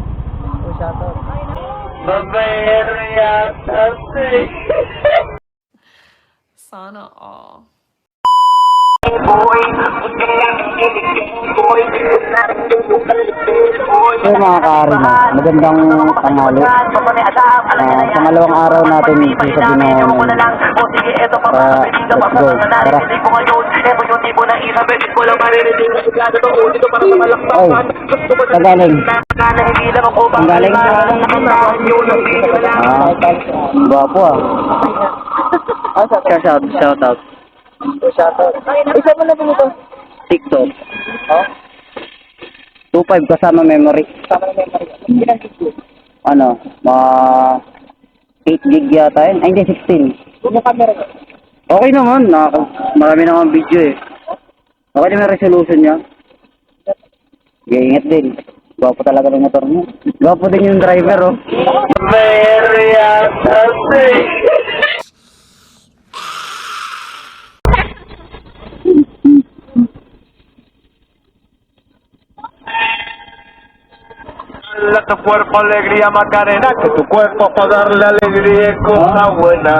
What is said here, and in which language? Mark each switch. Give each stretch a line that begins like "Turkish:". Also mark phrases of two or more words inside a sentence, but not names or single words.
Filipino: Sana all. So mga ka-Arima, magandang tanghali. Pangalawang araw natin sa Binondo.
English: Let's go.
Filipino: Tara. Ay, tagaling. Tagaling. Gwapo ah. Shoutout. Isa mo na ito. TikTok. Oh? 2.5 kasama memory. Ilang gig? Ano? 8 gig yata yun. Ay, hindi, 16. Yung camera ko. Okay naman. Marami naman video eh. Okay naman yung resolution niya. Ingat din. Gwapo talaga ng motor mo. Gwapo din yung driver oh.
Spanish: Dale a tu cuerpo alegría Macarena, que tu cuerpo para darle alegría es cosa buena.